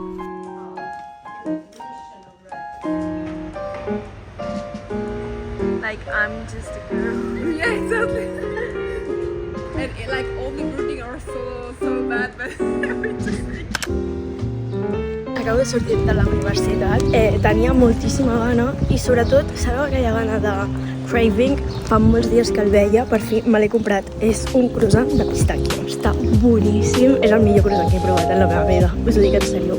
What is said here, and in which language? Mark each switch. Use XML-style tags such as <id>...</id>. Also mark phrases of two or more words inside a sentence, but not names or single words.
<en>Like I'm just a girl. Yeah, exactly. And like all the brooding are so bad, but we just</en> <ca>Acabo de sortir de la universitat, tenia moltíssima gana i sobretot, sabeu aquella gana de craving? Fa molts dies que el veia, per fi me l'he comprat. És un croissant de pistàquio. Està boníssim, és el millor croissant que he provat en la meva vida, us ho dic en sèrio.</ca>